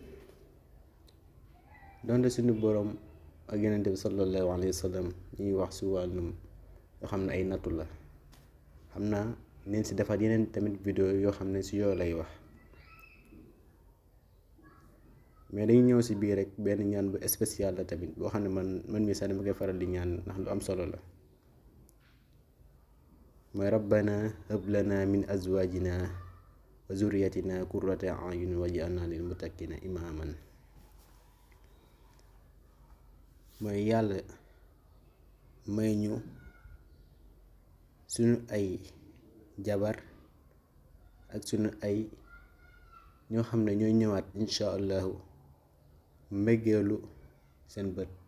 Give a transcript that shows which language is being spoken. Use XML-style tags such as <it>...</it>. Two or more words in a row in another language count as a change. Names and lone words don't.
<wo>donte suñu boroom ak yonent bi</wo> <ar>صلى الله عليه وسلم</ar> <wo>ñuy wax si wàllum yoo xam ne ay nattu la xam naa neen si defaat yeneen tamit vidéo yoo xam ne si yoo lay wax mais dañu ñëw si biir rek benn ñaan bu spécial la tamit boo xam ne man mi sax dama koy faral di ñaan ndax lu am solo la mooy</wo> <ar>ربنا هب لنا من أزواجنا وذرياتنا قرة أعين واجعلنا للمتقين إماما</ar> <wo>mooy yàlla may ñu suñu ay jabar ak suñu ay ñoo xam ne ñooy ñëwaat</wo> <ar>إن شاء الله</ar> <wo>mbëggeelu seen bët</wo>